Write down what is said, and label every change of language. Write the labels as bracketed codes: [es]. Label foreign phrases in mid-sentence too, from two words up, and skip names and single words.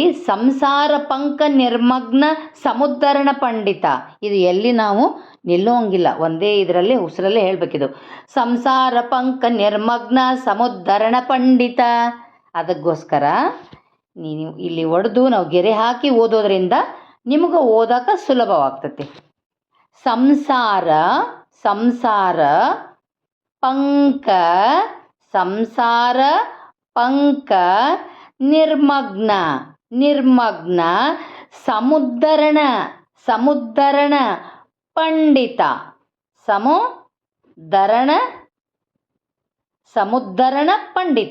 [sa] ಸಂಸಾರ ಪಂಕ ನಿರ್ಮಗ್ನ ಸಮುದ್ಧರಣ ಪಂಡಿತ. [kn] ಇದು ಎಲ್ಲಿ ನಾವು ನಿಲ್ಲುವಂಗಿಲ್ಲ, ಒಂದೇ ಇದರಲ್ಲಿ ಉಸಿರಲ್ಲೇ ಹೇಳಬೇಕಿದು. [sa] ಸಂಸಾರ ಪಂಕ ನಿರ್ಮಗ್ನ ಸಮುದ್ಧರಣ ಪಂಡಿತ. [kn] ಅದಕ್ಕೋಸ್ಕರ ನೀವು ಇಲ್ಲಿ ಒಡೆದು ನಾವು ಗೆರೆ ಹಾಕಿ ಓದೋದ್ರಿಂದ ನಿಮಗೆ ಓದೋಕೆ ಸುಲಭವಾಗ್ತತಿ. [sa] ಸಂಸಾರ ಸಂಸಾರ ಪಂಕ ಸಂಸಾರ ಪಂಕ ನಿರ್ಮಗ್ನ ನಿರ್ಮಗ್ನ ಸಮುದ್ಧರಣ ಸಮುದ್ಧರಣ ಪಂಡಿತ ಸಮುದ್ಧರಣ ಸಮುದ್ಧರಣ ಪಂಡಿತ.